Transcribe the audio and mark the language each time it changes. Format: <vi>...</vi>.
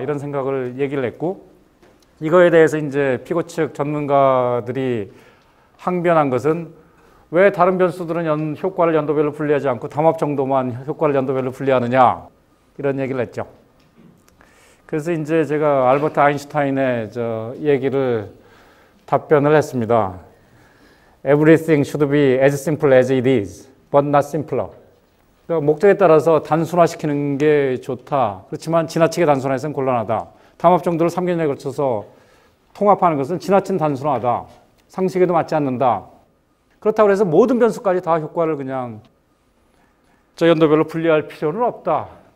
<ko>이런 생각을 얘기를 했고, 이거에 대해서 이제 피고 측 전문가들이 항변한 것은 왜 다른 변수들은 효과를 연도별로 분리하지 않고 담합 정도만 효과를 연도별로 분리하느냐. 이런 얘기를 했죠. 그래서 이제 제가 알버트 아인슈타인의 얘기를 답변을 했습니다.</ko> <en>Everything should be as simple as it is, but not simpler.</en> <ko>그러니까 목적에 따라서 단순화시키는 게 좋다. 그렇지만 지나치게 단순화해서는 곤란하다. 담합 정도를 3개년에 걸쳐서 통합하는 것은 지나친 단순화다. 상식에도 맞지 않는다. 그렇다고 해서 모든 변수까지 다 효과를 그냥 연도별로 분리할 필요는 없다.</ko>